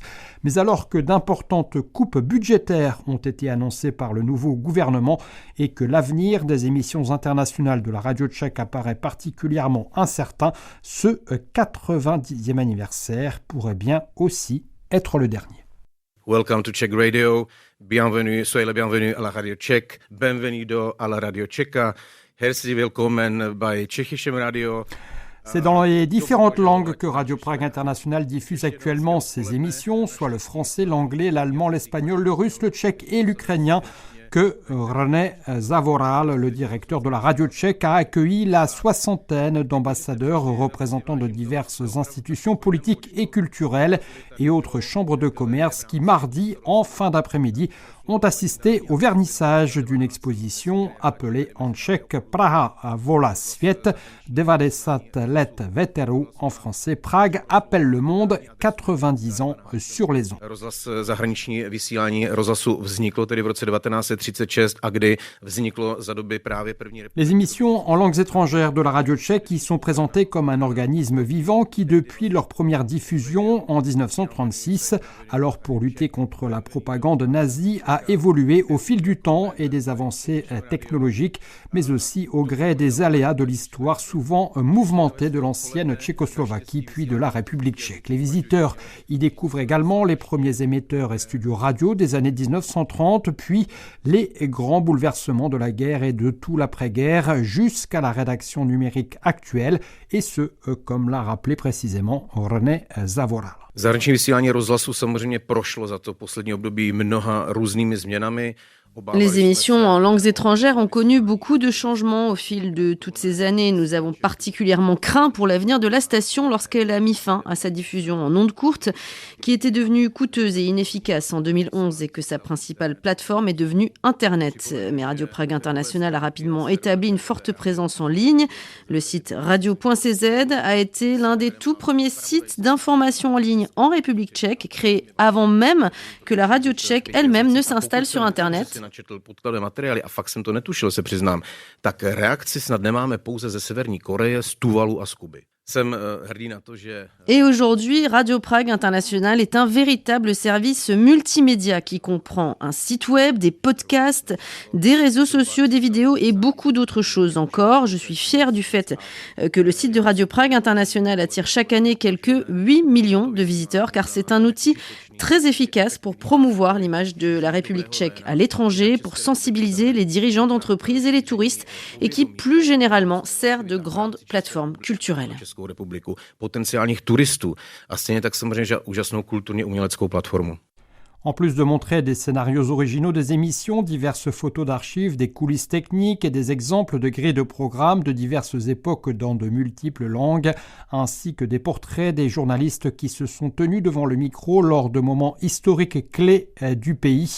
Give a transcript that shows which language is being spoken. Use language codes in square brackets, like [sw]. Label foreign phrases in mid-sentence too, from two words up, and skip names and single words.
[fr] Mais alors que d'importantes coupes budgétaires ont été annoncées par le nouveau gouvernement et que l'avenir des émissions internationales de la Radio tchèque apparaît particulièrement incertain, ce 90e anniversaire pourrait bien aussi être le dernier. [en] Welcome to Czech Radio. [fr] Bienvenue, soyez la bienvenue à la Radio Tchèque. Bienvenido à la Radio Tchèque. [de] Herzlich willkommen bei Tschechischem Radio. [fr] C'est dans les différentes langues que Radio Prague International diffuse actuellement ses émissions, soit le français, l'anglais, l'allemand, l'espagnol, le russe, le tchèque et l'ukrainien, que René Zavoral, le directeur de la radio tchèque, a accueilli la soixantaine d'ambassadeurs représentant de diverses institutions politiques et culturelles et autres chambres de commerce qui, mardi, en fin d'après-midi, ont assisté au vernissage d'une exposition appelée en tchèque Praha volá svět, 90 let veteru, en français Prague appelle le monde, 90 ans sur les ondes. [cs] Rozhlas zahraniční vysílání rozhlasu vzniklo tedy v roce 1936 a kdy vzniklo za doby právě první republiky. [fr] Les émissions en langues étrangères de la radio tchèque y sont présentées comme un organisme vivant qui, depuis leur première diffusion en 1936, alors pour lutter contre la propagande nazie, a évolué au fil du temps et des avancées technologiques, mais aussi au gré des aléas de l'histoire souvent mouvementée de l'ancienne Tchécoslovaquie puis de la République tchèque. Les visiteurs y découvrent également les premiers émetteurs et studios radio des années 1930, puis les grands bouleversements de la guerre et de tout l'après-guerre jusqu'à la rédaction numérique actuelle, et ce, comme l'a rappelé précisément René Zavoral. [cs] Zahraniční vysílání rozhlasu samozřejmě prošlo za to poslední období mnoha různými změnami. [fr] Les émissions en langues étrangères ont connu beaucoup de changements au fil de toutes ces années. Nous avons particulièrement craint pour l'avenir de la station lorsqu'elle a mis fin à sa diffusion en ondes courtes, qui était devenue coûteuse et inefficace en 2011 et que sa principale plateforme est devenue Internet. Mais Radio Prague International a rapidement établi une forte présence en ligne. Le site radio.cz a été l'un des tout premiers sites d'information en ligne en République tchèque, créé avant même que la radio tchèque elle-même ne s'installe sur Internet. [cs] načetl podkladové materiály a fakt jsem to netušil, se přiznám, tak reakci snad nemáme pouze ze Severní Koreje, z Tuvalu a z Kuby. [fr] Et aujourd'hui, Radio Prague International est un véritable service multimédia qui comprend un site web, des podcasts, des réseaux sociaux, des vidéos et beaucoup d'autres choses encore. Je suis fière du fait que le site de Radio Prague International attire chaque année quelques 8 millions de visiteurs car c'est un outil très efficace pour promouvoir l'image de la République tchèque à l'étranger, pour sensibiliser les dirigeants d'entreprises et les touristes et qui, plus généralement, sert de grande plateforme culturelle. [cs] Republiku, potenciálních turistů a stejně tak samozřejmě úžasnou kulturně uměleckou platformu. [fr] En plus de montrer des scénarios originaux des émissions, diverses photos d'archives, des coulisses techniques et des exemples de grilles de programmes de diverses époques dans de multiples langues, ainsi que des portraits des journalistes qui se sont tenus devant le micro lors de moments historiques clés du pays.